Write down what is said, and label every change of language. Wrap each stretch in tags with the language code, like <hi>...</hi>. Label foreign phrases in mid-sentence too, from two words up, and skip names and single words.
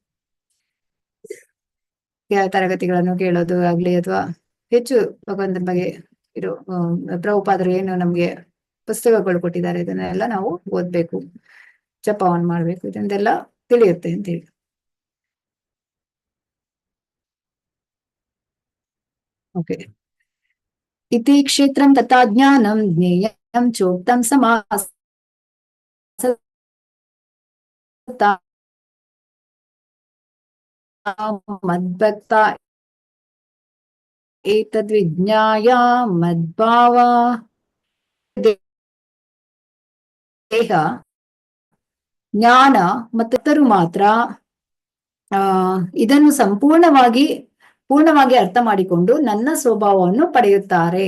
<kn>ತರಗತಿಗಳನ್ನು ಕೇಳೋದು ಆಗ್ಲಿ, ಅಥವಾ ಹೆಚ್ಚು ಭಗವಂತನ ಬಗ್ಗೆ ಇರೋ ಪ್ರಭುಪಾದರು ಏನು ನಮ್ಗೆ ಪುಸ್ತಕಗಳು ಕೊಟ್ಟಿದ್ದಾರೆ, ಇದನ್ನೆಲ್ಲ ನಾವು ಓದ್ಬೇಕು, ಜಪವನ್ನು ಮಾಡ್ಬೇಕು, ಇದನ್ನೆಲ್ಲ ತಿಳಿಯುತ್ತೆ ಅಂತೇಳಿ. ಓಕೆ.</kn> <sa>ಇತಿ ಕ್ಷೇತ್ರಂ ತಥಾ ಜ್ಞಾನಂ ಜ್ಞೇಯಂ ಚೋಕ್ತಂ ಸಮಾಸ ಮದ್ಭಕ್ತ ಏತದ್ವಿಜ್ಞಾಯ ಮದ್ಭಾವ</sa> <kn>ದೇಹ ಜ್ಞಾನ ಮತ್ತು ಮಾತ್ರ ಇದನ್ನು ಪೂರ್ಣವಾಗಿ ಅರ್ಥ ಮಾಡಿಕೊಂಡು ನನ್ನ ಸ್ವಭಾವವನ್ನು ಪಡೆಯುತ್ತಾರೆ.</kn>